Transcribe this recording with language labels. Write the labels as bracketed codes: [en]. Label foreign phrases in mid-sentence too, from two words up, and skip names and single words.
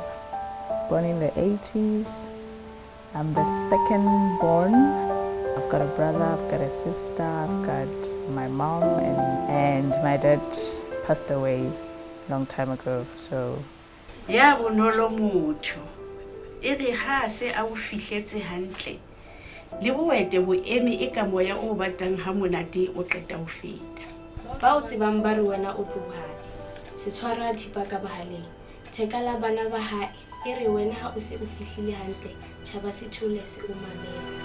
[en] Born in the 80s. I'm the second born. I've got a brother, I've got a sister, I've got my mom, and my dad passed away a long time ago. So [st] ya bonolo motho e re ha se a o fihletse hantle le boete bo eme e ka moya o batang ha monate o qeta ho feta ba o tsebang ba re wena o tlohadi se tshwara thipa ka bahaleng thekala bana ba hae e re wena ha o se o fihlile hantle tshaba sethole se o mamela